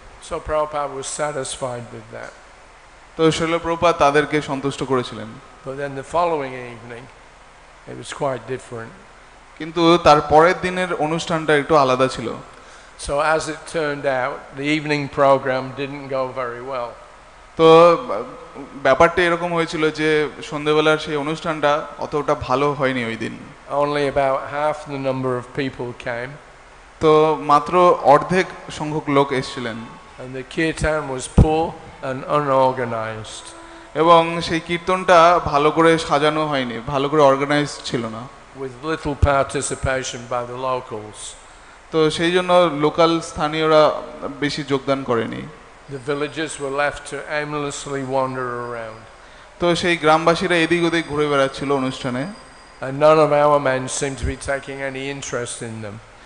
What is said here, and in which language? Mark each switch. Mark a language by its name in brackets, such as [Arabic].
[English] So Prabhupada was satisfied with that. [Bangla] তো শিল প্রভুপাদ তাদেরকে সন্তুষ্ট করেছিলেন। [English] But then the following evening it was quite different. [Bangla] কিন্তু তার পরের দিনের অনুষ্ঠানটা একটু আলাদা ছিল। [English] So as it turned out, the evening program didn't go very well. [Bangla] তো ব্যাপারটা এরকম হয়েছিল যে সন্ধ্যাবেলার সেই অনুষ্ঠানটা অতটা ভালো হয়নি ওই দিন। [English] Only about half the number of people came. [Bangla] তো মাত্র অর্ধেক সংখ্যক লোক এসেছিলেন। [English] And the kirtan was poor and unorganized. [Bangla] এবং সেই কীর্তনটা ভালো করে সাজানো হয়নি, ভালো করে অর্গানাইজ ছিল না। [English] With little participation by the locals. [Bangla] তো সেই জন্য লোকাল স্থানীয়রা বেশি যোগদান করেনি। [English] The villagers were left to aimlessly wander around. [Bangla] তো সেই গ্রামবাসীরা এদিক ওদিক ঘুরে বেড়াচ্ছিল অনুষ্ঠানে। [English] And none of our men seemed to be taking any interest in them.